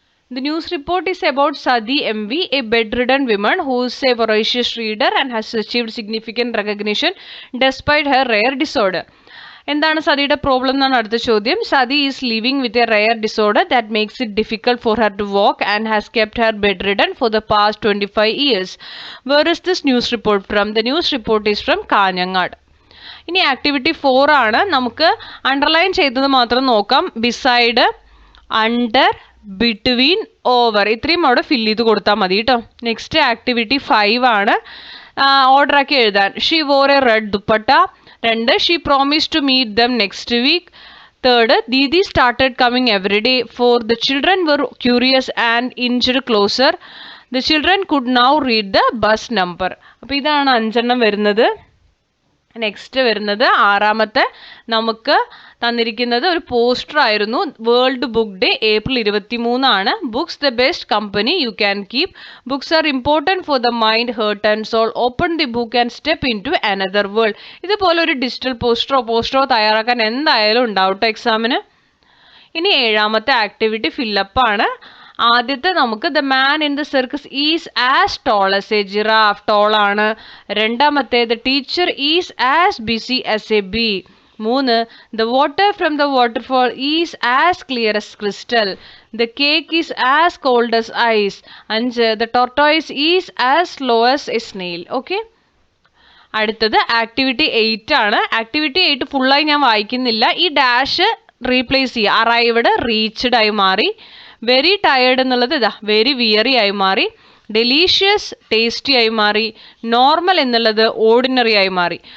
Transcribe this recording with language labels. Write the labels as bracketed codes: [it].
[en] The news report is about Sadi MV, a bedridden woman who is a voracious reader and has achieved significant recognition despite her rare disorder. [ml] എന്താണ് സദിയുടെ problem എന്നാണ് അടുത്ത ചോദ്യം. [en] Sadhi is living with a rare disorder that makes it difficult for her to walk and has kept her bedridden for the past 25 years. Where is this news report from? The news report is from Kanhangad. [ml] ഇനി activity 4 ആണ്. നമുക്ക് underline ചെയ്തത് മാത്രം നോക്കാം. Beside, under, between, over ഇത്രയും അവിടെ fill ചെയ്ത് കൊടുത്താൽ മതി കേട്ടോ. നെക്സ്റ്റ് ആക്ടിവിറ്റി 5 ആണ്. ഓർഡർ ആക്കി എഴുതാൻ. [en] She wore a red dupatta. 2, she promise to meet them next week. 3, didi started coming every day. 4, the children were curious and inched closer. The children could now read the bus number. [ml] അപ്പോൾ ഇതാണ് 5 വരുന്നത്. Next വരുന്നത് 6ാമത്തെ നമുക്ക് തന്നിരിക്കുന്നത് ഒരു പോസ്റ്റർ ആയിരുന്നു. [en] World book day April 23 ആണ്. Books the best company you can keep. Books are important for the mind, heart and soul. Open the book and step in to another world. [ml] ഇതുപോലെ ഒരു digital പോസ്റ്ററോ തയ്യാറാക്കാൻ എന്തായാലും ഉണ്ടാവട്ടെ എക്സാമിന്. ഇനി 7ാമത്തെ activity fill up ആണ്. ആദ്യത്തെ നമുക്ക് [en] The man in the circus is as tall as a giraffe. Tall ആണ്. 2ാമത്തെ the teacher is as busy as a bee. 3, the water from the waterfall is as clear as crystal. The cake is as cold as ice. 5, the tortoise is as slow as a snail. [ml] Okay. അടുത്തത് activity 8 ആണ്. Activity 8 ഫുള്ളായി ഞാൻ വായിക്കുന്നില്ല. ഈ dash replace ചെയ്യുക. Arrived reached ആയി മാറി. Very tired എന്നുള്ളത് ഇതാ വെരി വിയറി ആയി മാറി. ഡെലീഷ്യസ് ടേസ്റ്റി ആയി മാറി. നോർമൽ എന്നുള്ളത് ഓർഡിനറി ആയി മാറി.